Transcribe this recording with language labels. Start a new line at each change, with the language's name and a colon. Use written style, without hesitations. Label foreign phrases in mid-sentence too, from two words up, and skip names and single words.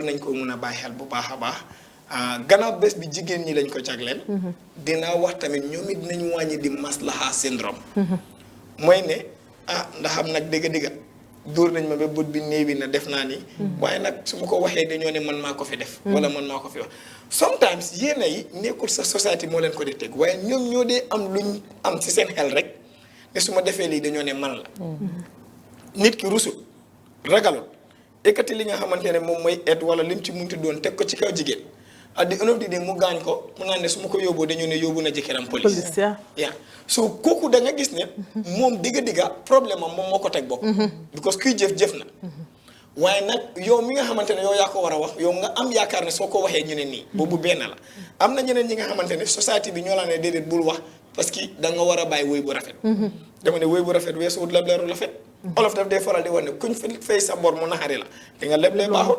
Wolof: nañ ko mun a bàyyi xel bu baax a baax gannaaw bés bi jigéen ñi lañ ko jagleel dinaa wax tamit ñoom it dinañ wàññi di maslaha syndrome mooy ne ndax am nag dëgg-dëgg dóor nañ ma ba bët bi néewi na def naa ni waaye nag su ma ko waxee dañoo ne man maa ko fi def wala man maa ko fi wax sometimes yéena yi nekkul sa société moo leen ko di teg waaye ñoom ñoo dee am luñ am ci seen xel rek ne su ma defee lii dañoo ne man la nit ki rusul ragalul ekkati li nga xamante ne moom mooy aide wala lim ci munti doon teg ko ci kaw jigéen
English: at the end of the day
Wolof: mu gaañ ko mu naan ne su ma ko yóbboo dañoo ne yóbbu na jëkkëram police yaa so kooku da nga gis ne moom digga problème am moom moo ko teg bopp because kuy jëf na waaye nag yow mi nga xamante ne yow yaa ko war a wax yow nga am yaakaar ne soo ko waxee ñu ne nii boobu benn la am na ñeneen ñi nga xamante ne société bi ñoo laa ne déedéet bul wax parce que da nga war a bàyyi woy bu rafet dama ne woy bu rafet weesu wut lebleeru rafet olof daf dee faral di wax ne kuñ fay sa bor mu naxari la di nga leblee baaxut